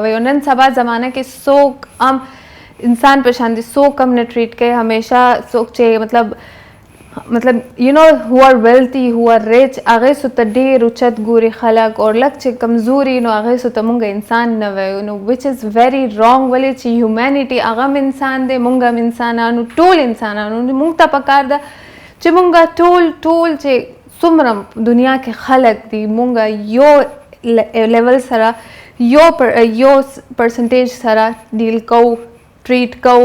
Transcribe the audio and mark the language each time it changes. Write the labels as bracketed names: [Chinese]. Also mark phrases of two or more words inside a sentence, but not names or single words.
[Pashto] او نن سبا زمانه کې څوک هم انسان په شان دي څوک هم نه ټریټ کوي. همیشه څوک چې مطلب یو نو [English] who are wealthy who are rich [Pashto] هغه سو ته ډیر اوچت ګوري خلک او لک چې کمزوري نو هغه سو ته مونږ انسان نه وایو نو [English] which is very wrong. [Pashto] ولې چې هیومانیټي هغه انسان دی مونږ هم انسانانو ټول انسانانو مونږ ته پکار ده چې مونږ ټول چې څومره دنیا کې خلک دي مونږ یو لیول سره یو پرسنټیج سره ډیل کوو ټریټ کوو.